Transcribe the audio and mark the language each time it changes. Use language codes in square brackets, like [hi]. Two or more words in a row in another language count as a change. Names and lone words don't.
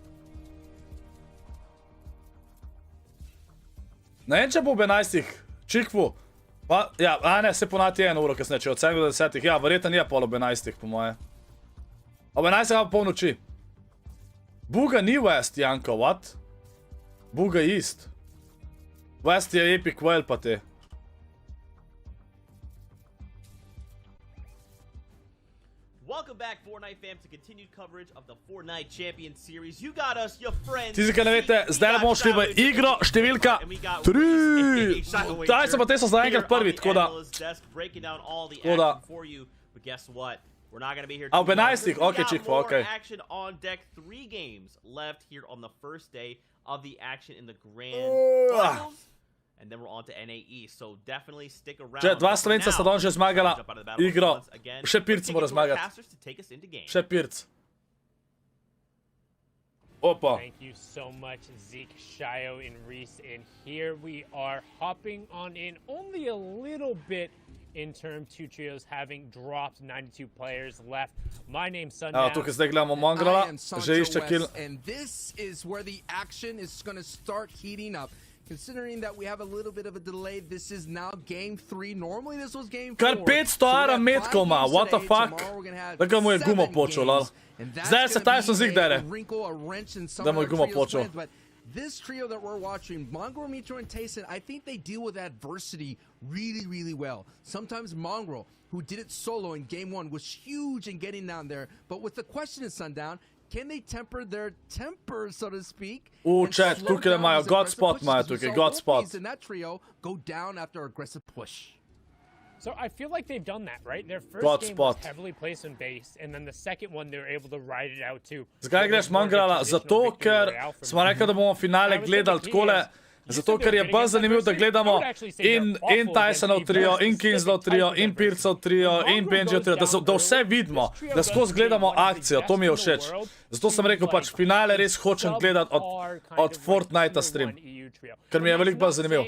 [sl] Ne vem, če bo ob 11. Čikvu. Pa, ja, a ne, se ponati 1 uro kasneje, če od 7 do 10. Ja, verjetno nije pol ob 11. po moje. Ob 11. pa pol noči. Buga ni West, Janko, what? Buga East. West je Epic Whale pa te. [en] Welcome back, Fortnite fam, to continued coverage of the Fortnite Champion Series. You got us, your friends. [sl] Tisti, ki ne veste, zdaj bomo šli v igro številka 3. Taj so pa te so za enkrat prvi, tako da. [en] But guess what? We're not going to be here. Oh, too long. [sl] benajstih. [en] We [sl] Okay, [en] got [sl] Chick, [en] more [sl] okay. [en] action on deck. 3 games left here on the first day of the action in the grand finals. And then we're on to NAE, so definitely stick around. [sl] Če, 2 Slovenca sta danes že zmagala igro. Še Pirc mora zmagati. Še Pirc. Opa. [en] Thank you so much, Zeke, Shio, and Reese. And here we are hopping on in only a little bit in term 2 trios, having dropped 92 players left. My name's Sundown. [sl] Evo, tukaj zdaj gledamo Mongrela, že išče kill. [en] And this is where the action is going to start heating up. Considering that we have a little bit of a delay, this is now game 3. Normally this was game 4. [sl] Kar 500 ara metkov ima, [en] what the fuck? [sl] Tako mu je gumo počel, lol. Zdaj se Tyson Zeke dere. Da mu je gumo počel. [en] This trio that we're watching, Mongrel, Mitro, and Tayson, I think they deal with adversity really, really well. Sometimes Mongrel, who did it solo in game 1, was huge in getting down there. But with the question is, Sundown, can they temper their temper, so to speak? [sl] Chat, tukaj imajo [en] God spot, [sl] imajo tukaj [en] God spot. And that trio go down after aggressive push. So I feel like they've done that, right? Their first [sl] God [en] game [sl] spot. [en] was heavily placed on base, and then the second one they were able to ride it out too. [sl] Zakaj greš Mongrela? Zato, ker smo rekli, da bomo finale gledali takole. Zato, ker je bolj zanimivo, da gledamo in Tysonov trio, in Kinslov trio, in Pircov trio, in Benjiov trio, da vse vidimo, da skozi gledamo akcijo, to mi je všeč. Zato sem rekel, pač finale res hočem gledati od Fortnite stream, ker mi je veliko bolj zanimivo.